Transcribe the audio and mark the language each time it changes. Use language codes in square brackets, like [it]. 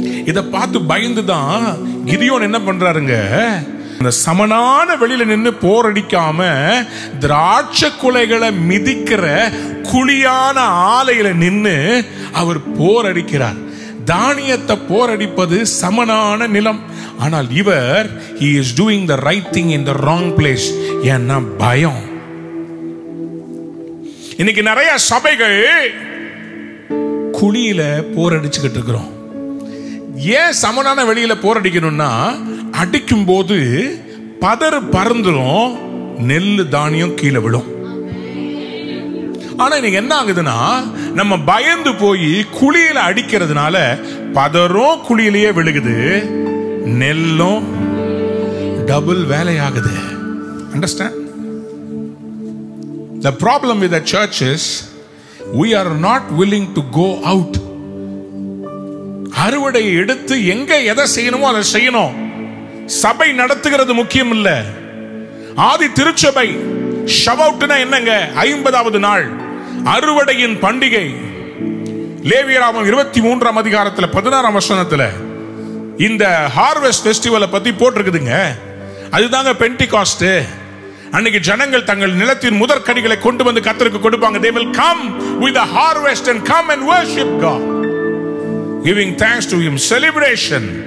[ta] இத பார்த்து பயந்துதான் கிதியோன் என்ன பண்றாருங்க, அந்த சமனான வெளியில நின்று போர் அடிக்காம திராட்சை குலைகளை மிதிக்கிற குழியான ஆலையில நின்று அவர் போர் அடிக்கிறார். தானியத்தை போரடிப்பது சமனான நிலம். ஆனால் இவர் [en] he is doing the right thing in the wrong place. [ta] ஏன்னா பயம். இன்னைக்கு நிறைய சபைகள் குழியில போரடிச்சுக்கிட்டு இருக்கிறோம். ஏன் சமனான வெளியில போரடிக்கணும்னா, அடிக்கும் போது பதறு பறந்துரும், நெல்லு தானியம் கீழே விடும். ஆனா இன்னைக்கு என்ன ஆகுதுன்னா, நம்ம பயந்து போய் குழியில அடிக்கிறதுனால பதறும் குழியிலேயே விழுகுது, நெல்லும் double வேலையாகுது. [en] Understand? The problem with the church is we are not willing to go out. [ta] அறுவடையை எடுத்து எங்க எதை செய்யணுமோ அதை செய்யணும். சபை நடத்துகிறது முக்கியம் இல்ல. ஆதி திருச்சபை ஷவவுட்னா என்னங்க? 50வது நாள் அறுவடையின் பண்டிகை. லேவியராகமம் 23ஆம் அதிகாரத்துல 16ஆம் வசனத்துல இந்த ஹார்வெஸ்ட் ஃபெஸ்டிவலை பத்தி போட்டிருக்குதுங்க. அதுதாங்க பென்டிகாஸ்ட். அன்னைக்கு ஜனங்கள் தங்கள் நிலத்தின் முதற்கனிகளை கொண்டு வந்து கர்த்தருக்கு கொடுப்பாங்க. [en] They will come with the harvest and come and worship God, giving thanks to him, celebration.